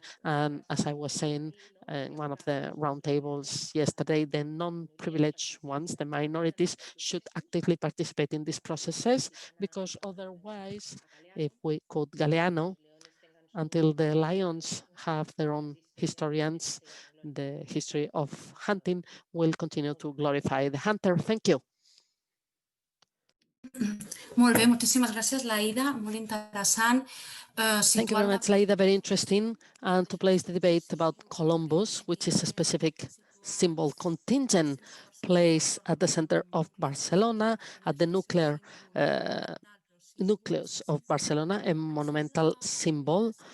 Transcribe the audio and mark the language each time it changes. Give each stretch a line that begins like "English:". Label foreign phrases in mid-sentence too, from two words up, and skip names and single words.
English: And as I was saying in one of the roundtables yesterday, the non-privileged ones, the minorities, should actively participate in these processes, because otherwise, if we quote Galeano, until the lions have their own historians, the history of hunting will continue to glorify the hunter. Thank you.
Catalan: Molt bé, moltíssimes gràcies, Laida, molt interessant.
English: Thank you very much, Laida, very interesting. And to place the debate about Columbus, which is a specific symbol contingent place at the center of Barcelona, at the nucleus of Barcelona, a monumental symbol.